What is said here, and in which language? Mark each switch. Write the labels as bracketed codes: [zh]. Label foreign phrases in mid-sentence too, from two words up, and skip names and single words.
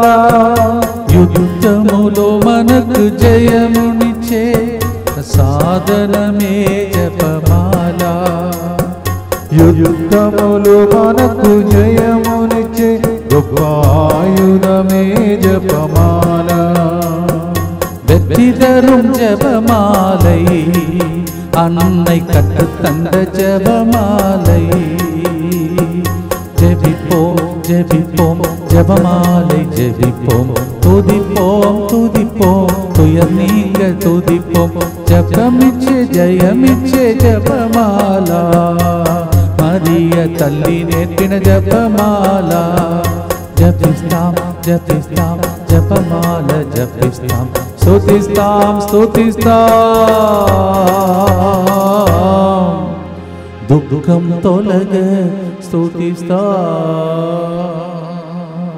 [te] యుద్ధములో మనకు జయమునిచ్చే సాధనమే జపమాల. యుద్ధములు మనకు జయమునిచ్చే గొప్ప ఆయుధమే జపమాల. [ta] வெற்றிதரும் ஜபமாலை அன்னை கற்று தந்த ஜபமாலை. ஜெபிப்போம் ஜெபிப்போம் ஜபமாலை ஜெபிப்போம், துதிப்போம் துதிப்போம் துயர் நீங்க துதிப்போம். [te] జపమిచ్చే జయమిచ్చే జపమాల, మరియ తల్లి నేర్పిన జపమాల. జపిస్తాం జపిస్తాం జపమాల జపిస్తాం, స్తుతిస్తాం స్తుతిస్తాం దుఃఖం తొలగ స్తుతిస్తాం.